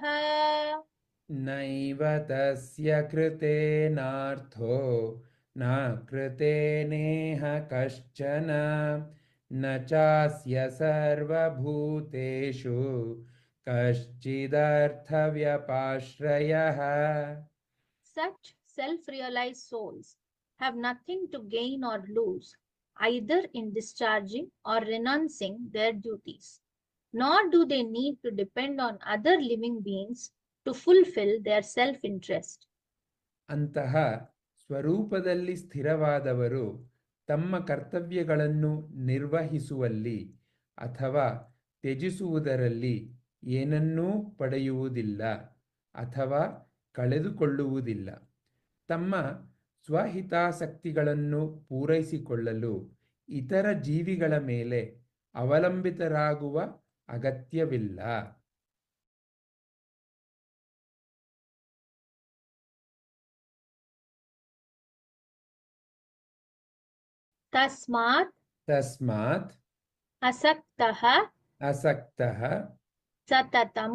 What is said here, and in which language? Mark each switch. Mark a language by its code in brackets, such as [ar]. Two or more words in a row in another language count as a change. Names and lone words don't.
[sa] नैव तस्य कृतेनार्थो न कृतेनेह कश्चन न चास्य सर्वभूतेषु कश्चिदर्थव्यपाश्रयः [en] Such self-realized souls have nothing to gain or lose, either in discharging or renouncing their duties, nor do they need to depend on other living beings to fulfill their self-interest. [kn] ಅಂತಹ ಸ್ವರೂಪದಲ್ಲಿ ಸ್ಥಿರವಾದವರು ತಮ್ಮ ಕರ್ತವ್ಯಗಳನ್ನು ನಿರ್ವಹಿಸುವಲ್ಲಿ ಅಥವಾ ತ್ಯಜಿಸುವುದರಲ್ಲಿ ಏನನ್ನೂ ಪಡೆಯುವುದಿಲ್ಲ ಅಥವಾ ಕಳೆದುಕೊಳ್ಳುವುದಿಲ್ಲ. ತಮ್ಮ ಸ್ವಹಿತಾಸಕ್ತಿಗಳನ್ನು ಪೂರೈಸಿಕೊಳ್ಳಲು ಇತರ ಜೀವಿಗಳ ಮೇಲೆ ಅವಲಂಬಿತರಾಗುವ ಅಗತ್ಯವಿಲ್ಲ. [sa] तस्मात् तस्मात् असक्तः असक्तः सततं